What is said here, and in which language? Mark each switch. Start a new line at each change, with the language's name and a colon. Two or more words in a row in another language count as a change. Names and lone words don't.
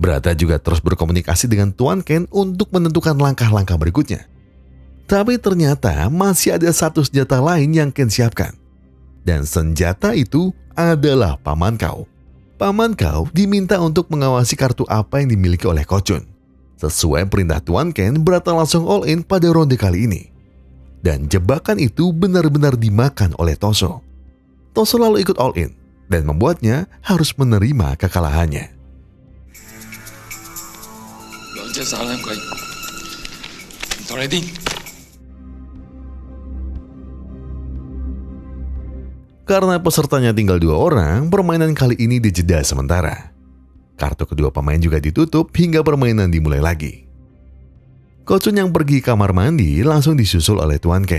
Indonesian: Brata juga terus berkomunikasi dengan Tuan Ken untuk menentukan langkah-langkah berikutnya. Tapi ternyata masih ada satu senjata lain yang Ken siapkan. Dan senjata itu adalah Paman Kau. Paman Kau diminta untuk mengawasi kartu apa yang dimiliki oleh Ko Chun. Sesuai perintah Tuan Ken, Brata langsung
English: all in
Indonesian: pada ronde kali ini. Dan jebakan itu benar-benar dimakan oleh Toso. Toso lalu ikut
English: all in
Indonesian: dan membuatnya harus menerima kekalahannya.
Cantonese: 兩隻手兩鬼，唔同你癲。
Indonesian: Karena pesertanya tinggal 2 orang, permainan kali ini dijeda sementara. Kartu kedua pemain juga ditutup hingga permainan dimulai lagi. Ko Chun yang pergi kamar mandi langsung disusul oleh Tuan Ken.